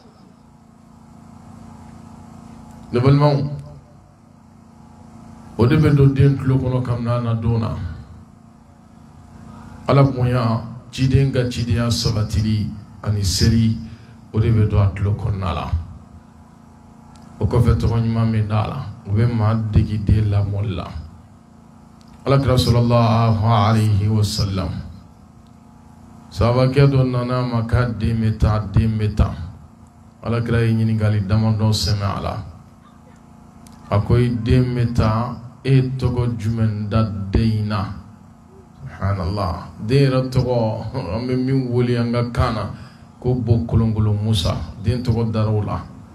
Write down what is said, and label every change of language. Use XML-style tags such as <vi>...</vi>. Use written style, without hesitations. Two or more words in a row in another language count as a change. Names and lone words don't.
<bm>Ne balimaw o de bɛ don den tulo kɔnɔ kabini a na don na ala bonya. Ciden ka cidenya sabatili ani seli o de bɛ don a tulo kɔnɔna la o kɔfɛ tɔgɔ ɲuman bɛ d'a la o bɛ maa degi den lamɔli la. Alakira</bm> <ar>صلى الله عليه وسلم</ar> <bm>sahabakɛ dɔ nana a ma k'a den bɛ taa alakira ye ɲininkali damadɔ sɛmɛ a la a ko i den bɛ taa e tɔgɔ jumɛn da den in na? Subhanallah den yɛrɛ tɔgɔ an bɛ min wele an ka kan na ko bo kolonkolon Musa den tɔgɔ dara o la.</bm>